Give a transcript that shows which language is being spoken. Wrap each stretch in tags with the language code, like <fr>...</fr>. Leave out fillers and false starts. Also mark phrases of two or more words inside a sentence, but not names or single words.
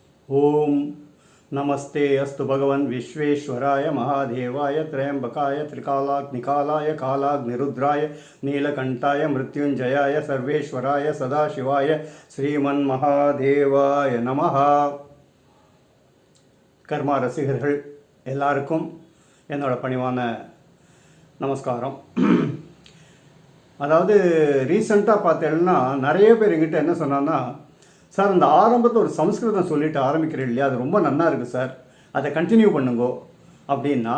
<sa>ओम नमस्ते अस्तु भगवन् विश्वेश्वराय महादेवाय त्र्यंबकाय त्रिकालाग्निकालाय कालाग्निरुद्राय नीलकंठाय मृत्युंजयाय सर्वेश्वराय सदाशिवाय श्रीमन्महादेवाय नमः.</sa> <ta>கர்மா ரசிகர்கள் எல்லாருக்கும் என்னோட பணிவான நமஸ்காரம். அதாவது ரீசெண்டாக பார்த்தேன்னா நிறைய பேர் எங்கிட்ட என்ன சொன்னான்னா, சார் அந்த ஆரம்பத்தில் ஒரு சம்ஸ்கிருதம் சொல்லிட்டு ஆரம்பிக்கிறேன் இல்லையா, அது ரொம்ப நல்லா இருக்குது சார், அதை கண்டினியூ பண்ணுங்கோ அப்படின்னா.</ta>